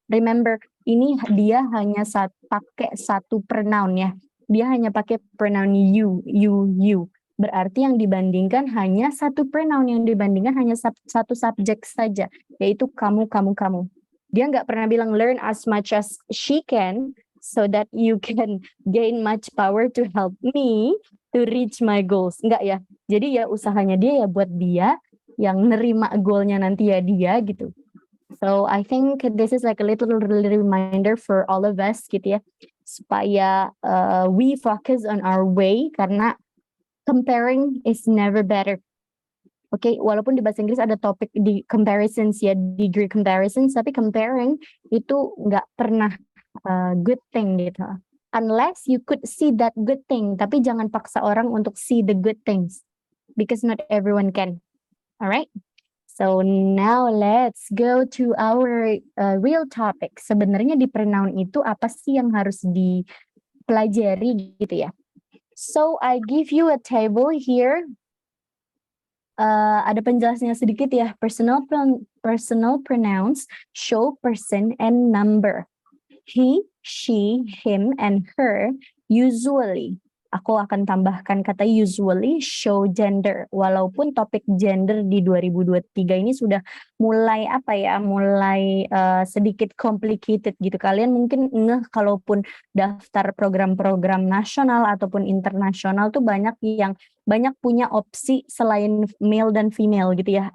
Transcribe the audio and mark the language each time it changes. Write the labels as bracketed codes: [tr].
[en] Remember, [id] ini dia hanya pakai satu pronoun ya. Dia hanya pakai pronoun you. Berarti yang dibandingkan hanya satu pronoun, yang dibandingkan hanya satu subjek saja, yaitu kamu. Dia nggak pernah bilang [en] learn as much as she can so that you can gain much power to help me to reach my goals. [id] Enggak ya. Jadi ya usahanya dia ya buat dia, yang nerima goalnya nanti ya dia gitu. [en] So I think this is like a little reminder for all of us [id] gitu ya, supaya [en] we focus on our way [id] karena [en] comparing is never better. [id] Oke, walaupun di bahasa Inggris ada topik di comparisons ya, degree comparisons, tapi comparing itu nggak pernah [en] good thing [id] gitu. [en] Unless you could see that good thing, [id] tapi jangan paksa orang untuk [en] see the good things, because not everyone can. Alright? So now let's go to our real topic. [id] Sebenarnya di pronoun itu apa sih yang harus dipelajari gitu ya? [en] So I give you a table here. [id] Ada penjelasannya sedikit ya. [en] Personal pronouns show person and number. He, she, him, and her usually. [id] Aku akan tambahkan kata [en] usually show gender. [id] Walaupun topik gender di 2023 ini sudah mulai mulai sedikit complicated gitu. Kalian mungkin ngeh kalaupun daftar program-program nasional ataupun internasional tuh banyak punya opsi selain male dan female gitu ya.